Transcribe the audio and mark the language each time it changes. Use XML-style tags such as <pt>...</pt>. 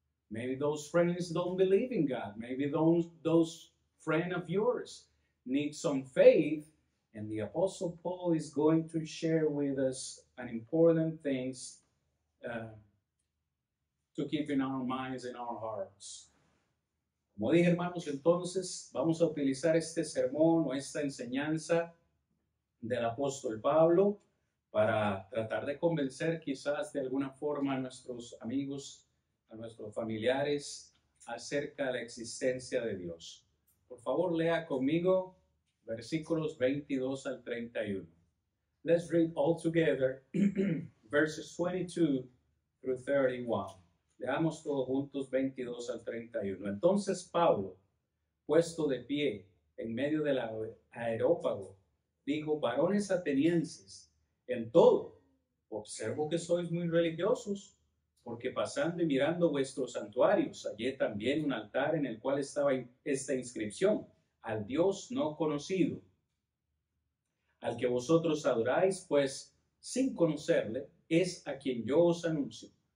<en>Maybe those friends don't believe in God. Maybe those friends of yours need some faith, and the Apostle Paul is going to share with us an important things to keep in our minds and our hearts.</en> <es>Como dije, hermanos, entonces vamos a utilizar este sermón o esta enseñanza del apóstol Pablo para tratar de convencer quizás de alguna forma a nuestros amigos, a nuestros familiares acerca de la existencia de Dios. favor, lea conmigo versículos 22 al 31.</es> <en>Let's read all together verses 22 through 31.</en> <es>Leamos todos juntos 22 al 31. Entonces Pablo, puesto de pie en medio del areópago, dijo: varones atenienses, en todo observo que sois muy religiosos, porque pasando y mirando vuestros santuarios, hallé también un altar en el cual estaba esta inscripción: al Dios no conocido, al que vosotros adoráis, pues sin conocerle, es a quien yo os anuncio.</es>